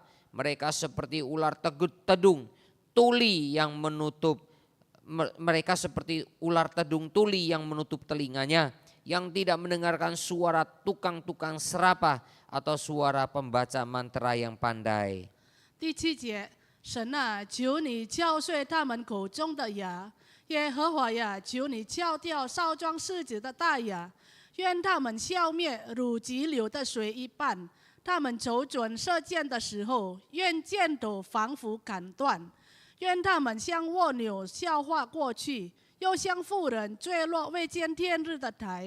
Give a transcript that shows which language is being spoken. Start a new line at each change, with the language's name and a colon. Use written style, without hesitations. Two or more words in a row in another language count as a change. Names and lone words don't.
Indonesian: Mereka seperti ular tedung tuli yang menutup. Mereka seperti ular tedung tuli yang menutup telinganya. Yang tidak mendengarkan suara tukang-tukang serapah atau suara pembaca mantra yang pandai.
Chinese: 第7节，神啊，求你敲碎他们口中的牙，耶和华呀，求你敲掉少壮狮子的大牙，愿他们消灭如急流的水一般。他们瞅准射箭的时候，愿箭头仿佛砍断；愿他们像蜗牛消化过去，又像妇人坠落未见天日的台。